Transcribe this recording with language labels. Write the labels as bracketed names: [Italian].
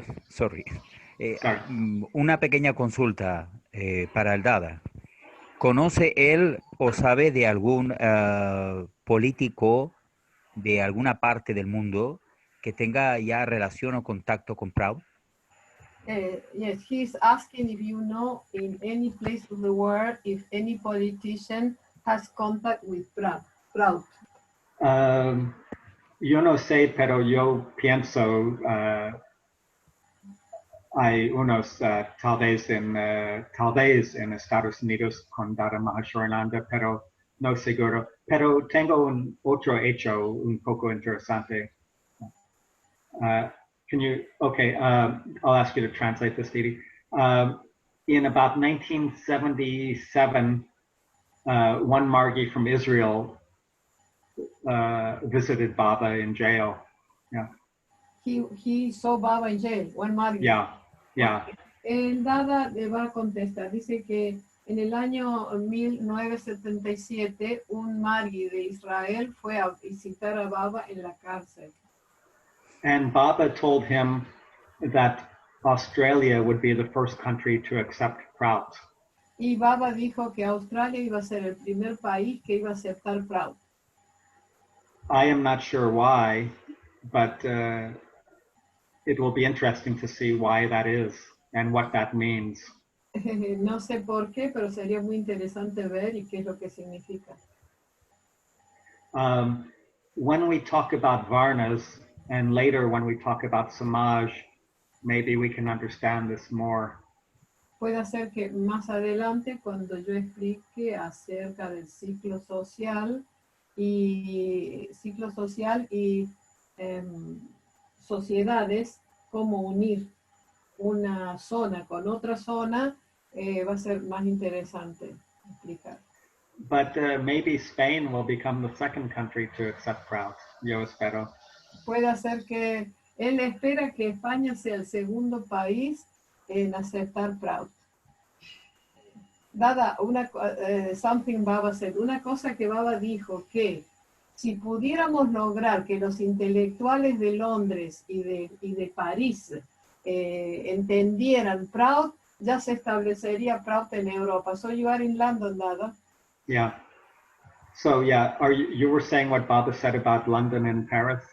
[English] Sorry. Sorry. [Spanish] Una pequeña consulta para el Dada. ¿Conoce él o sabe de algún político de alguna parte del mundo que tenga ya relación o contacto con Prout? [English] Yes, he's asking if you know in any place of the world if any politician has contact with Prout. [Spanish] Yo no sé, pero yo pienso hay unos tal vez en Estados Unidos con Dada Mahashorananda, pero no seguro. Pero tengo un otro hecho un poco interesante. [English] I'll ask you to translate this, Didi. In about 1977, one Margi from Israel visited Baba in jail. Yeah. He saw Baba in jail, one Margi. Yeah, yeah. [Spanish] El Dada le va a contestar. Dice que en el año 1977, un Margi de Israel fue a visitar a Baba en la cárcel. [English] And Baba told him that Australia would be the first country to accept Prout. [Spanish] Y Baba dijo que Australia iba a ser el primer país que iba a aceptar Prout. [English] I am not sure why, but it will be interesting to see why that is and what that means. [Spanish] No sé por qué, pero sería muy interesante ver y qué es lo que significa. [English] When we talk about Varnas, and later when we talk about Samaj, maybe we can understand this more. [Spanish] Puede ser que más adelante, cuando yo explique acerca del ciclo social y sociedades, cómo unir una zona con otra zona, va a ser más interesante explicar. [English] But maybe Spain will become the second country to accept Prout. [Spanish] Yo espero. Puede ser que él espera que España sea el segundo país en aceptar Prout. Dada, [English] something Baba said, [Spanish] una cosa que Baba dijo, que si pudiéramos lograr que los intelectuales de Londres y de París entendieran Prout, ya se establecería Prout en Europa. [English] So you are in London, Dada? Yeah. So yeah, you were saying what Baba said about London and Paris?